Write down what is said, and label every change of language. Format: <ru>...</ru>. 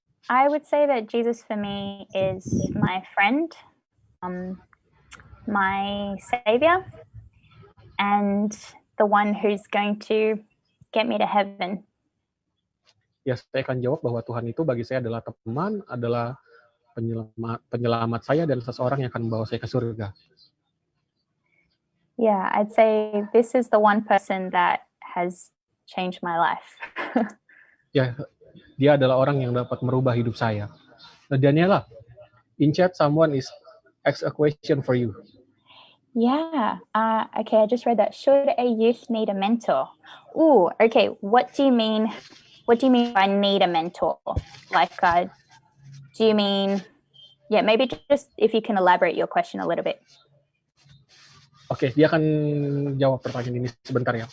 <en>I would say that Jesus for me is my friend, my savior, and the one who's going to get me to heaven.</en> <id>Ya, saya akan jawab bahwa Tuhan itu bagi saya adalah teman, adalah penyelamat saya, dan seseorang yang akan membawa saya ke surga.</id> <en>Yeah, I'd say this is the one person that has changed my life.</en> <id>Ya, dia adalah orang yang dapat merubah hidup saya.</id> <en>Daniela, in chat someone is asked a question for you. Yeah. Okay, I just read that. Should a youth need a mentor? Ooh, okay. What do you mean? What do you mean by need a mentor? Like, do you mean? Yeah, maybe just if you can elaborate your question a little bit.</en> <id>Oke, dia akan jawab pertanyaan ini sebentar ya.</id>